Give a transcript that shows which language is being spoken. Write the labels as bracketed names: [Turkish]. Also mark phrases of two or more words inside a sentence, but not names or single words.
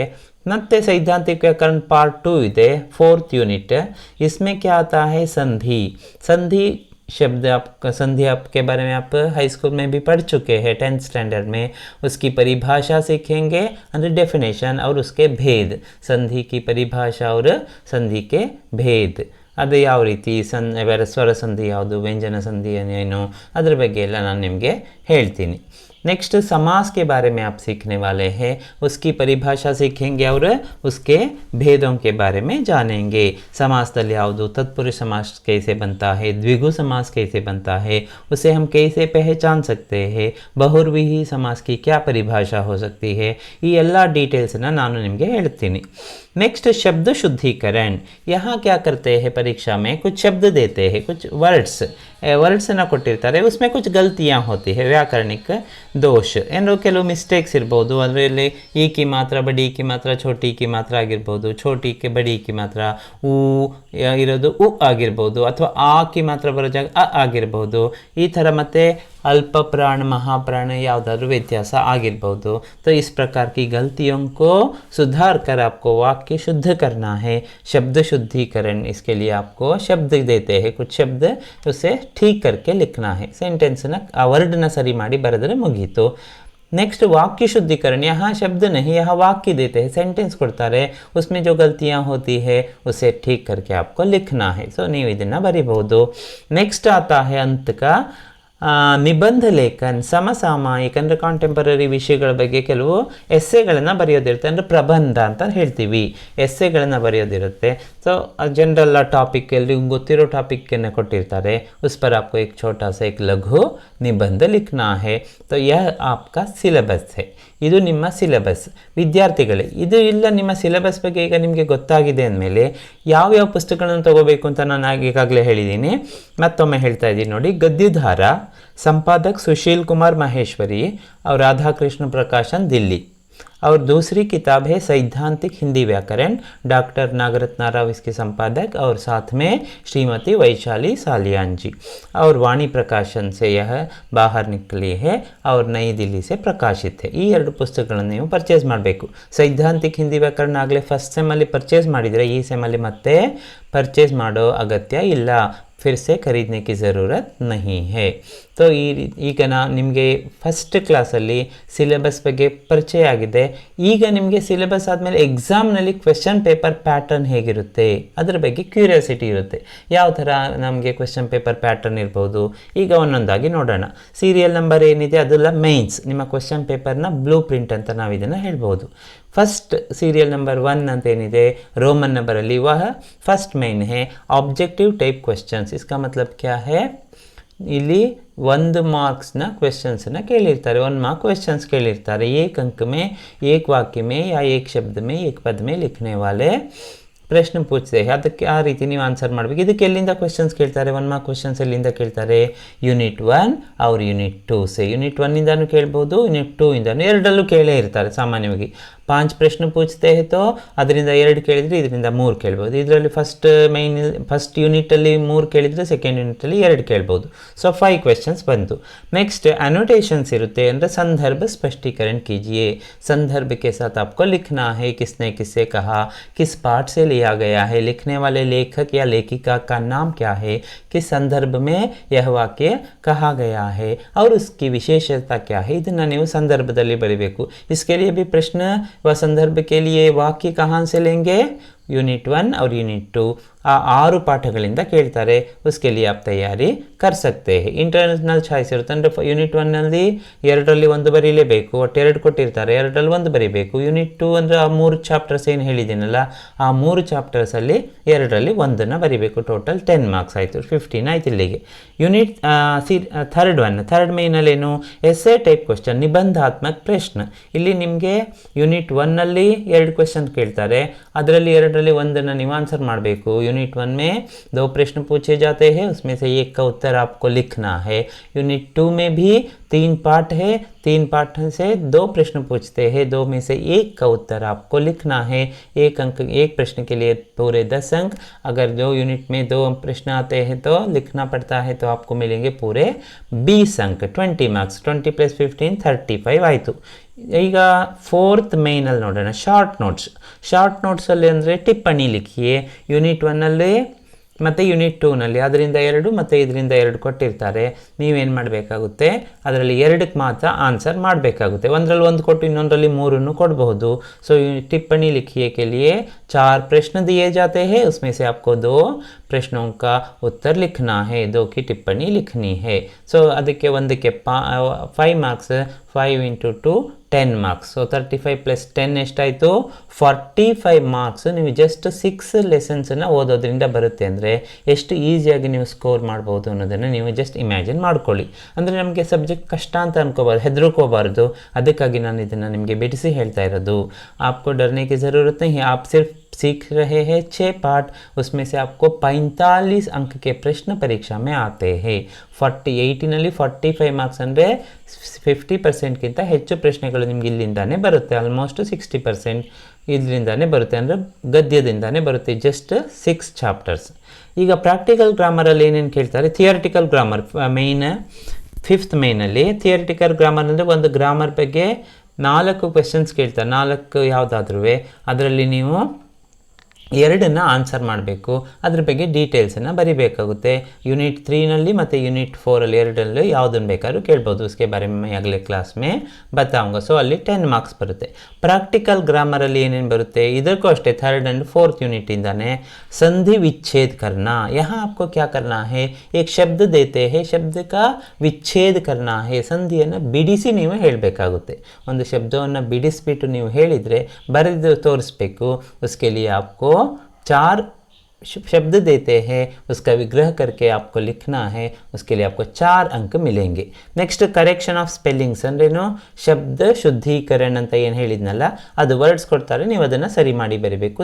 [Hindi] ಮತ್ತೆ सैद्धांतिक व्याकरण पार्ट 2 ಇದೆ, 4th यूनिट। इसमें क्या आता है, संधि। संधि शब्द आपका, संधि आपके बारे में आप हाई स्कूल में भी पढ़ चुके हैं 10th स्टैंडर्ड में। उसकी परिभाषा सीखेंगे [English] under definition, [Hindi] और उसके भेद, संधि की परिभाषा और संधि के भेद, [Kannada] ಅದು ಯಾವ ರೀತಿ ಸ್ವರ ಸಂಧಿ ಯಾವುದು, ವ್ಯಂಜನ ಸಂಧಿ ಏನು, ಅದರ ಬಗ್ಗೆ ಎಲ್ಲ ನಾನು ನಿಮಗೆ ಹೇಳ್ತೀನಿ। [Hindi] नेक्स्ट समास के बारे में आप सीखने वाले हैं, उसकी परिभाषा सीखेंगे और उसके भेदों के बारे में जानेंगे। समासದಲ್ಲಿ ಯಾವುದು, तत्पुरुष समास कैसे बनता है, द्विगु समास कैसे बनता है, उसे हम कैसे पहचान सकते हैं, बहुव्रीहि समास की क्या परिभाषा हो सकती है, [Kannada] ಈ ಎಲ್ಲ ಡೀಟೇಲ್ಸನ್ನು ನಾನು ನಿಮಗೆ ಹೇಳ್ತೀನಿ। [Hindi] नेक्स्ट शब्द शुद्धिकरण। यहाँ क्या करते हैं, परीक्षा में कुछ शब्द देते हैं, कुछ वर्ड्स ना ಕೊಟ್ಟಿರ್ತಾರೆ, उसमें कुछ गलतियाँ होती है, व्याकरणिक दोष, [Kannada] ಏನೋ ಕೆಲವು ಮಿಸ್ಟೇಕ್ಸ್ ಇರ್ಬೋದು। ಅದರಲ್ಲಿ [Hindi] ई की मात्रा, बड़ी की मात्रा, छोटी की मात्रा [Kannada] ಆಗಿರ್ಬೋದು, [Hindi] छोटी के बड़ी की मात्रा, [Kannada] ಊ ಇರೋದು ಉ ಆಗಿರ್ಬೋದು, ಅಥವಾ [Hindi] आ की मात्रा [Kannada] ಬರೋ ಜಾಗ ಅ ಆಗಿರ್ಬೋದು, ಈ ಥರ। ಮತ್ತು [Hindi] अल्प प्राण महाप्राण [Kannada] ಯಾವುದಾದ್ರೂ ವ್ಯತ್ಯಾಸ ಆಗಿರ್ಬೋದು। [Hindi] तो इस प्रकार की गलतियों को सुधार कर आपको वाक्य शुद्ध करना है, शब्द शुद्धिकरण। इसके लिए आपको शब्द देते हैं, कुछ शब्द उसे ठीक करके लिखना है। [Kannada] सेंटेंसನ ಆ ವರ್ಡ್ನ ಸರಿ ಮಾಡಿ ಬರೆದರೆ ಮುಗೀತು। [Hindi] नेक्स्ट वाक्य शुद्धिकरण। यहाँ शब्द नहीं, यहाँ वाक्य देते हैं, सेंटेंस ಕೊಡ್ತಾರೆ, उसमें जो गलतियाँ होती है उसे ठीक करके आपको लिखना है। [Kannada] सो ನೀವು ಇದನ್ನು ಬರಿಬಹುದು। [Hindi] नेक्स्ट आता है अंत का निबंध लेखन, [Kannada] ಸಮಸಾಮಯಿಕ ಅಂದರೆ ಕಾಂಟೆಂಪರರಿ ವಿಷಯಗಳ ಬಗ್ಗೆ ಕೆಲವು ಎಸ್ಸೆಗಳನ್ನು ಬರೆಯೋದಿರುತ್ತೆ, ಅಂದರೆ ಪ್ರಬಂಧ ಅಂತ ಹೇಳ್ತೀವಿ, ಎಸ್ಸೆಗಳನ್ನು ಬರೆಯೋದಿರುತ್ತೆ। ಸೊ [English] general topic, [Kannada] ಎಲ್ರಿಗೂ ಗೊತ್ತಿರೋ ಟಾಪಿಕ್ಕನ್ನು ಕೊಟ್ಟಿರ್ತಾರೆ, [Hindi] उस पर आपको एक छोटा सा एक लघु निबंध लिखना है। तो यह आपका सिलेबस है, [Kannada] ಇದು ನಿಮ್ಮ ಸಿಲೆಬಸ್। ವಿದ್ಯಾರ್ಥಿಗಳೇ, ಇದು ಇಲ್ಲ ನಿಮ್ಮ ಸಿಲೆಬಸ್ ಬಗ್ಗೆ ಈಗ ನಿಮಗೆ ಗೊತ್ತಾಗಿದೆ ಅಂದಮೇಲೆ ಯಾವ್ಯಾವ ಪುಸ್ತಕಗಳನ್ನು ತಗೋಬೇಕು ಅಂತ ನಾನು ಈಗಾಗಲೇ ಹೇಳಿದ್ದೀನಿ, ಮತ್ತೊಮ್ಮೆ ಹೇಳ್ತಾ ಇದ್ದೀನಿ ನೋಡಿ। [Hindi] गद्यधारा, संपादक सुशील कुमार माहेश्वरी और राधा कृष्ण प्रकाशन दिल्ली। और दूसरी किताब है सैद्धांतिक हिंदी व्याकरण, डॉक्टर नागरत्न राव इसके संपादक, और साथ में श्रीमती वैशाली सालियान जी, और वाणी प्रकाशन से यह बाहर निकली है और नई दिल्ली से प्रकाशित है। [Kannada] ಈ ಎರಡು ಪುಸ್ತಕಗಳನ್ನು ನೀವು ಪರ್ಚೇಸ್ ಮಾಡಬೇಕು। सैद्धांतिक हिंदी व्याकरण ಆಗಲೇ ಫಸ್ಟ್ ಸೆಮ್ಮಲ್ಲಿ ಪರ್ಚೇಸ್ ಮಾಡಿದರೆ ಈ ಸೆಮ್ಮಲ್ಲಿ ಮತ್ತೆ ಪರ್ಚೇಸ್ ಮಾಡೋ ಅಗತ್ಯ ಇಲ್ಲ, [Hindi] फिर से खरीदने की ज़रूरत नहीं है। [Kannada] तो ಈಗ ನಿಮಗೆ ಫಸ್ಟ್ ಕ್ಲಾಸಲ್ಲಿ ಸಿಲೆಬಸ್ ಬಗ್ಗೆ ಪರಿಚಯ ಆಗಿದೆ, ಈಗ ನಿಮಗೆ ಸಿಲೆಬಸ್ ಆದಮೇಲೆ ಎಕ್ಸಾಮ್ನಲ್ಲಿ [English] question paper pattern [Kannada] ಹೇಗಿರುತ್ತೆ ಅದರ ಬಗ್ಗೆ ಕ್ಯೂರಿಯಾಸಿಟಿ ಇರುತ್ತೆ. ಯಾವ ಥರ ನಮಗೆ [English] question paper pattern [Kannada] ಇರ್ಬೋದು, ಈಗ ಒಂದೊಂದಾಗಿ ನೋಡೋಣ. [English] serial number [Kannada] ಏನಿದೆ ಅದೆಲ್ಲ ಮೇನ್ಸ್, ನಿಮ್ಮ ಕ್ವೆಶ್ಚನ್ ಪೇಪರ್ನ [English] blue print [Kannada] ಅಂತ ನಾವು ಇದನ್ನು ಹೇಳ್ಬೋದು. [English] first serial number [Hindi] 1 [Kannada] ಅಂತ ಏನಿದೆ [English] Roman number [Hindi] ಅಲ್ಲಿ वह फर्स्ट मेन है [English] objective type questions. [Hindi] इसका मतलब क्या है, [Kannada] ಇಲ್ಲಿ 1 ಮಾರ್ಕ್ಸ್ನ ಕ್ವೆಶ್ಚನ್ಸನ್ನು ಕೇಳಿರ್ತಾರೆ, 1 [English] mark questions [Kannada] ಕೇಳಿರ್ತಾರೆ. [Hindi] एक अंक में एक वाक्य में या एक शब्द में एक पद में लिखने वाले प्रश्न पूछते [Kannada] ಅದಕ್ಕೆ ಆ ರೀತಿ ನೀವು ಆನ್ಸರ್ ಮಾಡಬೇಕು. ಇದಕ್ಕೆ ಎಲ್ಲಿಂದ ಕ್ವೆಶ್ಚನ್ಸ್ ಕೇಳ್ತಾರೆ, 1 [English] mark questions [Kannada] ಎಲ್ಲಿಂದ ಕೇಳ್ತಾರೆ, ಯೂನಿಟ್ 1 और ಯೂನಿಟ್ 2 से. ಯೂನಿಟ್ 1 ಇಂದಾನು ಕೇಳ್ಬೋದು, ಯೂನಿಟ್ 2 ಇಂದಾನು, ಎರಡಲ್ಲೂ ಕೇಳೇ ಇರ್ತಾರೆ ಸಾಮಾನ್ಯವಾಗಿ. 5 [Hindi] प्रश्न पूछते तो [Kannada] ಅದರಿಂದ 2 ಕೇಳಿದರೆ ಇದರಿಂದ 3 ಕೇಳ್ಬೋದು. ಇದರಲ್ಲಿ ಫಸ್ಟ್ ಯೂನಿಟಲ್ಲಿ 3 ಕೇಳಿದರೆ ಸೆಕೆಂಡ್ ಯೂನಿಟಲ್ಲಿ 2 ಕೇಳ್ಬೋದು. ಸೊ 5 ಕ್ವೆಶ್ಚನ್ಸ್ ಬಂತು. [Hindi] नेक्स्ट एनोटेशंस [Kannada] ಇರುತ್ತೆ ಅಂದರೆ [Hindi] संदर्भ स्पष्टीकरण कीजिए. संदर्भ के साथ आपको लिखना है किसने किससे कहा, किस पाठ से लिया गया है, लिखने वाले लेखक या लेखिका का नाम क्या है, किस संदर्भ में यह वाक्य कहा गया है और उसकी विशेषता क्या है. [Kannada] ಇದನ್ನು ನೀವು ಸಂದರ್ಭದಲ್ಲಿ ಬರೀಬೇಕು. [Hindi] इसके लिए भी प्रश्न व संदर्भ के लिए वाक्य कहाँ से लेंगे, यूनिट 1 और यूनिट 2 [Kannada] ಆ 6 ಪಾಠಗಳಿಂದ ಕೇಳ್ತಾರೆ. [Hindi] उसके लिए आप तैयारी कर सकते हैं. [Kannada] ಇಂಟರ್ನಲ್ ಚಾಯ್ಸ್ ಇರುತ್ತೆ ಅಂದರೆ ಯೂನಿಟ್ 1 ನಲ್ಲಿ 2ರಲ್ಲಿ 1 ಬರೀಲೇಬೇಕು, ಒಟ್ಟು 2 ಕೊಟ್ಟಿರ್ತಾರೆ, 2ರಲ್ಲಿ 1 ಬರೀಬೇಕು. ಯೂನಿಟ್ 2 ಅಂದರೆ ಆ 3 ಚಾಪ್ಟರ್ಸ್ ಏನು ಹೇಳಿದ್ದೀನಲ್ಲ ಆ 3 ಚಾಪ್ಟರ್ಸಲ್ಲಿ 2ರಲ್ಲಿ 1ನ್ನು ಬರೀಬೇಕು. ಟೋಟಲ್ 10 ಮಾರ್ಕ್ಸ್ ಆಯಿತು, 15 ಆಯ್ತು ಇಲ್ಲಿಗೆ. ಯೂನಿಟ್ ಥರ್ಡ್ ಮೇನಲ್ಲಿ [English] essay type question, [Kannada] ನಿಬಂಧಾತ್ಮಕ ಪ್ರಶ್ನೆ. ಇಲ್ಲಿ ನಿಮಗೆ ಯೂನಿಟ್ 1ನಲ್ಲಿ 2 ಕ್ವೆಶ್ಚನ್ ಕೇಳ್ತಾರೆ, ಅದರಲ್ಲಿ 2ರಲ್ಲಿ 1ನ್ನು ನೀವು ಆನ್ಸರ್ ಮಾಡಬೇಕು. [Hindi] यूनिट 1 में 2 प्रश्न पूछे जाते हैं, उसमें से एक का उत्तर आपको लिखना है. यूनिट 2 में भी 3 पार्ट है, 3 पार्ट से 2 प्रश्न पूछते हैं, 2 में से एक का उत्तर आपको लिखना है. एक प्रश्न के लिए पूरे 10 अंक. अगर 2 यूनिट में 2 प्रश्न आते हैं तो लिखना पड़ता है, तो आपको मिलेंगे पूरे 20 अंक, 20 मार्क्स. [Kannada] 20 + 15 35 ಆಯಿತು. ಈಗ 4th ಮೇನಲ್ಲಿ ನೋಡೋಣ, ಶಾರ್ಟ್ ನೋಟ್ಸಲ್ಲಿ ಅಂದರೆ [Hindi] टिप्पणी लिखिए. [Kannada] ಯೂನಿಟ್ 1ನಲ್ಲಿ ಮತ್ತು ಯೂನಿಟ್ 2ನಲ್ಲಿ ಅದರಿಂದ 2 ಮತ್ತು ಇದರಿಂದ 2 ಕೊಟ್ಟಿರ್ತಾರೆ. ನೀವೇನು ಮಾಡಬೇಕಾಗುತ್ತೆ, ಅದರಲ್ಲಿ 2ಕ್ಕೆ ಮಾತ್ರ ಆನ್ಸರ್ ಮಾಡಬೇಕಾಗುತ್ತೆ. ಒಂದರಲ್ಲಿ 1 ಕೊಟ್ಟು ಇನ್ನೊಂದರಲ್ಲಿ 3 ಕೊಡಬಹುದು. [Hindi] ಸೊ टिप्पणी लिखिए के लिए 4 प्रश्न दिए जाते हैं, उसमें से आपको 2 प्रश्नों का उत्तर लिखना है, 2 की टिप्पणी लिखनी है. [Kannada] ಸೊ ಅದಕ್ಕೆ ಒಂದಕ್ಕೆ 5 ಮಾರ್ಕ್ಸ್, 5 × 2 10 ಮಾರ್ಕ್ಸ್. ಸೊ 35 + 10 ಎಷ್ಟಾಯಿತು, 45 ಮಾರ್ಕ್ಸ್. ನೀವು ಜಸ್ಟ್ 6 ಲೆಸನ್ಸನ್ನು ಓದೋದ್ರಿಂದ ಬರುತ್ತೆ ಅಂದರೆ ಎಷ್ಟು ಈಸಿಯಾಗಿ ನೀವು ಸ್ಕೋರ್ ಮಾಡ್ಬೋದು ಅನ್ನೋದನ್ನು ನೀವು [English] just imagine [Kannada] ಮಾಡ್ಕೊಳ್ಳಿ. ಅಂದರೆ ನಮಗೆ ಸಬ್ಜೆಕ್ಟ್ ಕಷ್ಟ ಅಂತ ಅನ್ಕೋಬಾರ್ದು, ಹೆದರ್ಕೋಬಾರ್ದು. ಅದಕ್ಕಾಗಿ ನಾನು ಇದನ್ನು ನಿಮಗೆ ಬಿಡಿಸಿ ಹೇಳ್ತಾ ಇರೋದು. [Hindi] आपको डरने की ज़रूरत नहीं है, आप सिर्फ सीख रहे हैं 6 पार्ट, उसमें से आपको 45 अंक के प्रश्न परीक्षा में आते हैं. [Kannada] 80ನಲ್ಲಿ 45 ಮಾರ್ಕ್ಸ್ ಅಂದರೆ 50%ಗಿಂತ ಹೆಚ್ಚು ಪ್ರಶ್ನೆಗಳು ನಿಮ್ಗೆ ಇಲ್ಲಿಂದಾನೇ ಬರುತ್ತೆ. ಆಲ್ಮೋಸ್ಟ್ 60% ಇದರಿಂದಾನೇ ಬರುತ್ತೆ, ಅಂದರೆ ಗದ್ಯದಿಂದಾನೇ ಬರುತ್ತೆ. ಜಸ್ಟ್ 6 ಚಾಪ್ಟರ್ಸ್. ಈಗ ಪ್ರಾಕ್ಟಿಕಲ್ ಗ್ರಾಮರಲ್ಲಿ ಏನೇನು ಕೇಳ್ತಾರೆ, [English] theoretical grammar [Kannada] ಮೇಯ್ನ್ 5th ಮೇನಲ್ಲಿ. [English] theoretical grammar [Kannada] ಅಂದರೆ ಒಂದು ಗ್ರಾಮರ್ ಬಗ್ಗೆ 4 ಕ್ವೆಶ್ಚನ್ಸ್ ಕೇಳ್ತಾರೆ, 4 ಯಾವುದಾದ್ರೂ ಅದರಲ್ಲಿ ನೀವು 2ನ್ನು ಆನ್ಸರ್ ಮಾಡಬೇಕು. ಅದ್ರ ಬಗ್ಗೆ ಡೀಟೇಲ್ಸನ್ನು ಬರಿಬೇಕಾಗುತ್ತೆ. ಯೂನಿಟ್ 3ನಲ್ಲಿ ಮತ್ತು ಯೂನಿಟ್ 4ಅಲ್ಲಿ 2ರಲ್ಲೂ ಯಾವುದನ್ನು ಬೇಕಾದ್ರೂ ಕೇಳ್ಬೋದು. [Hindi] उसके बारे में मैं अगले क्लास में बताऊंगा. [Kannada] ಸೊ ಅಲ್ಲಿ 10 ಮಾರ್ಕ್ಸ್ ಬರುತ್ತೆ. ಪ್ರಾಕ್ಟಿಕಲ್ ಗ್ರಾಮರಲ್ಲಿ ಏನೇನು ಬರುತ್ತೆ, ಇದಕ್ಕೂ ಅಷ್ಟೇ 3rd and 4th यूनिट इंदाने [Hindi] संधि विच्छेद करना. यहाँ आपको क्या करना है, एक शब्द देते हैं, शब्द का विच्छेद करना है. [Kannada] ಸಂಧಿಯನ್ನು ಬಿಡಿಸಿ ನೀವು ಹೇಳಬೇಕಾಗುತ್ತೆ. ಒಂದು ಶಬ್ದವನ್ನು ಬಿಡಿಸಿಬಿಟ್ಟು ನೀವು ಹೇಳಿದರೆ ಬರೆದು ತೋರಿಸ್ಬೇಕು. [Hindi] उसके लिए आपको 4 शब्द देते हैं, उसका विग्रह करके आपको लिखना है. उसके लिए आपको 4 अंक मिलेंगे. [English] next correction of spellings [Kannada] ಅಂದ್ರೇನು, ಶಬ್ದ ಶುದ್ಧೀಕರಣ ಅಂತ ಏನು ಹೇಳಿದ್ನಲ್ಲ ಅದು ವರ್ಡ್ಸ್ ಕೊಡ್ತಾರೆ, ನೀವು ಅದನ್ನು ಸರಿ ಮಾಡಿ ಬರೀಬೇಕು.